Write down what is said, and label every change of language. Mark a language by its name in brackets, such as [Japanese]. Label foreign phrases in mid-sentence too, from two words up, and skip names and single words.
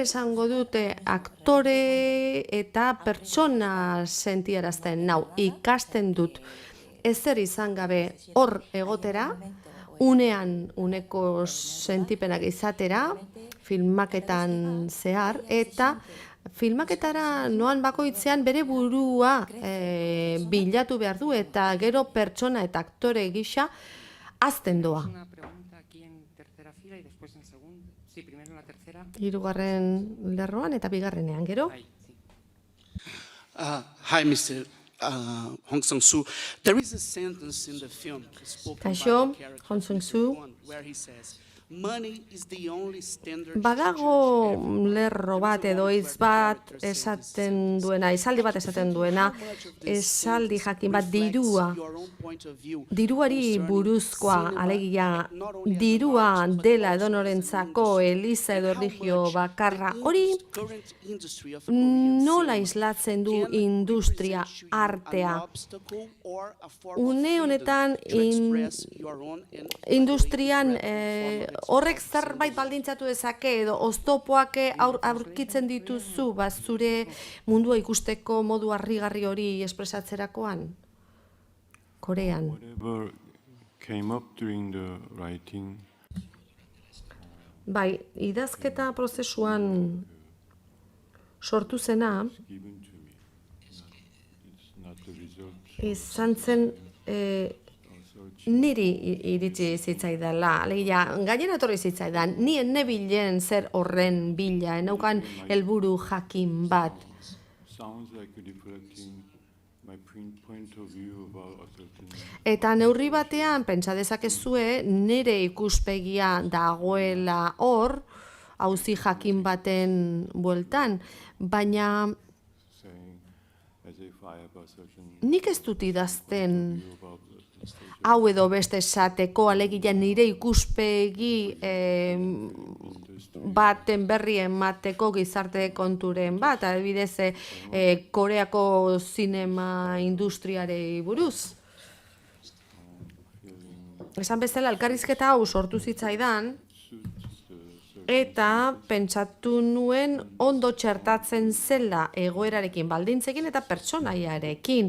[Basque] esango dute aktore eta pertsona sentiarazten nau ikasten dut ezer izan gabe hor egotera, unean uneko sentipenak izatera, filmaketan zehar, eta filmaketara noan bakoitzean bere burua bilatu behar du eta gero pertsona eta aktore gisa hazten doa. [Spanish] Una pregunta aquí en tercera fila y después en segunda. Sí, primero en la tercera. [Basque] Hirugarren lerroan eta bigarrenean gero. [Spanish] Ahí, sí. [English] Hi, Mr. Hong Sang-soo. There is a sentence in the film spoken by [Basque] Kaixo, [English] the character Hong Sang-soo. where he says, "Money is the only standard." [Basque] Badago lerro bat edo hitz bat esaten duena, esaldi bat esaten duena, esaldi jakin bat diruari buruzkoa, alegia dirua dela edonorentzako eliza edo erlijio bakarra. Hori nola islatzen du industria, artea? Une honetan industrian horrek zerbait baldintzatu dezake edo oztopoak aurkitzen dituzu zure mundua ikusteko modu harrigarri hori espresatzerakoan? [English] Korean. Whatever came up during the writing [Basque] Bai, idazketa prozesuan sortu zena [English] given to me. It's not the result. [Basque] izan zen niri iritsi zitzaidala. Alegia, gainera etorri zitzaidan, ni nebilen zer horren bila, enaukan helburu jakin bat. [English] Sounds like reflecting my point of view about a certain [Basque] Eta neurri batean, pentsa dezakezue, nire ikuspegia dagoela hor, auzi jakin baten bueltan, baina [English] saying as if I have a certain [Basque] nik ez dut idazten [English] view about the state. [Basque] hau edo beste esateko, alegia nire ikuspegi baten berri emateko gizarte konturen bat, adibidez Koreako zinema industriarei buruz. Esan bezala, elkarrizketa hau sortu zitzaidan, eta pentsatu nuen ondo txertatzen zela egoerarekin baldintzekin eta pertsonaiarekin.